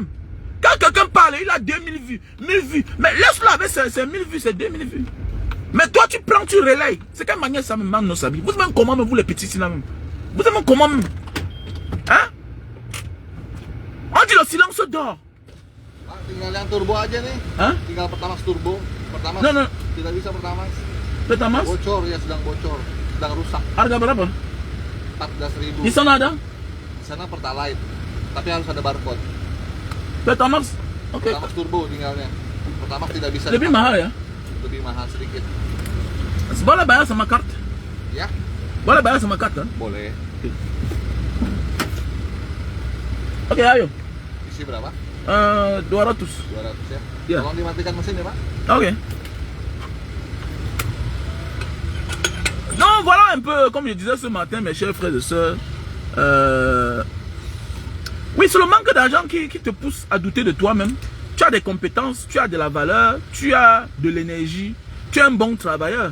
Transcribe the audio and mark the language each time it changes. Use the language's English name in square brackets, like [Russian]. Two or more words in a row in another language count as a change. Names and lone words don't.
[French] Quand quelqu'un parle, il a 2000 vues, 1000 vues. Mais laisse-le avec ses 1000 vues, c'est 2000 vues. Mais toi, tu prends, tu relayes. C'est quelle manière ça me manque nos habits? Vous êtes comment, même vous les petits, là même? Vous êtes comment même? Hein? On dit le silence dort. [Indonesian] Tinggal yang turbo aja nih. Hah? Tinggal Pertamax turbo. Pertamax. No. Tidak bisa Pertamax. Pertamax? Bocor ya, sedang bocor. Sedang rusak. Harga berapa? 14.000. Di sana ada? Di sana Pertalite. Tapi harus ada barcode. Pertamax? Oke. Pertamax turbo tinggalnya. Pertama tidak bisa. Lebih mahal ya? Lebih mahal sedikit. Boleh bayar sama carte? Ya, Boleh bayar sama carte? boleh. Oke, ayo. Isi berapa? 200. 200 ya. Iya. Tolong dimatikan mesin ya, Pak. Ok. [French] Donc voilà un peu, comme je disais ce matin, mes chers frères et sœurs. Oui, c'est le manque d'argent qui te pousse à douter de toi-même. Tu as des compétences, tu as de la valeur, tu as de l'énergie, tu es un bon travailleur.